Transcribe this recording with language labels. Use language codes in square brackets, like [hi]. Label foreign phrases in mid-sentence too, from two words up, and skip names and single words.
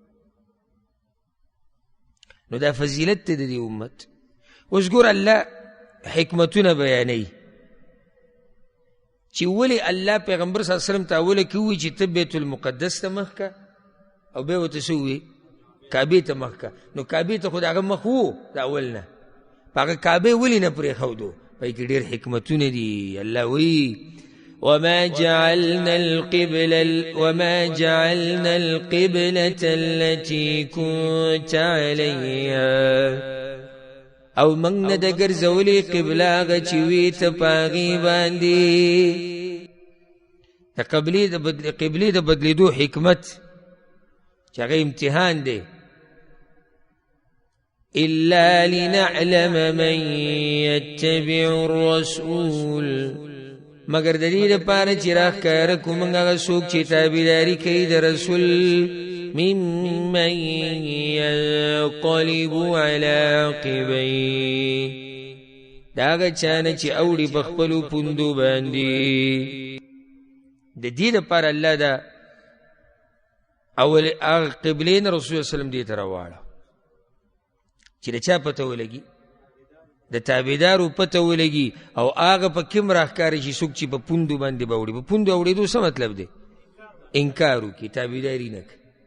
[ps] نو دا فضیلت دی د دې امت اوس ګوره الله حکمتونه بیانوي چې ولې الله پیغمبر [ar] صلی الله علیه وسلم [ps] ته اوله کې ووایي چې ته بیت المقدس ته مخ که او بیا ورته څه ووایي کعبې ته مخ که نو کعبې ته خو د هغه مخ وو د اول نه په هغه کعبې ولې نه پرېښودو پای کې ډېر حکمتونه دي الله وایي [ar] وما جعلنا القبلة التي كنت عليها [ps] او منگ نه د ګرځولې قبله هغه چې وي ته په هغې باندې د قبلې د بدلېدو حکمت چې هغه امتحان دی [ar] إلا لنعلم من يتبع الرسول [ps] مگر د دې لپاره چې راښکاره کړو موږ هغه څوک چې تابعداري کوي د رسول ممن [ar] ينقلب على عقبيه [ps] د هغه چا نه چې اوړي په خپلو پوندو باندې د دې لپاره الله دا اول هغه قبلې نه رسول [ar] صلی الله علیه وسلم [ps] دې ته راواړه چې د چا پته ولګي د تابعدارو پته ولګي او هغه په کوم راښکاره شي څوک چې په پوندو باندې به اوړي په پوندو اوړېدو څه مطلب دی انکار وکړي تابعداري نه کوي